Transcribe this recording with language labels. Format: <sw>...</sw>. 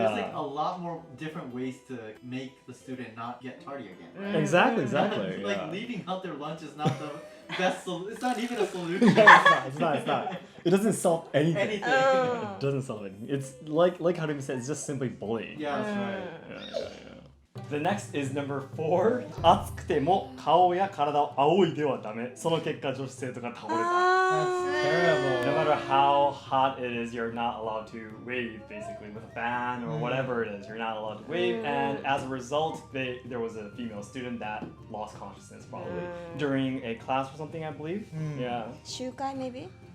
<en>There's like a lot more different ways to make the student not get tardy again, right? Exactly. Like Yeah. leaving out their lunch is not the best solution. It's not even a solution. It's not. It doesn't solve anything. Anything. It doesn't solve anything. It's like Harumi said, it's just simply bullying. Yeah, that's right. Yeah. The next is number 4.</en> <ja>暑くても顔や体を仰いではダメ。その結果女子生徒が倒れた。</ja> <en>That's terrible. No matter how hot it is, you're not allowed to wave, basically, with a fan or whatever it is. You're not allowed to wave, and as a result, there was a female student that lost consciousness, probably, during a class or something, I believe. Yeah. 集会 maybe?</en>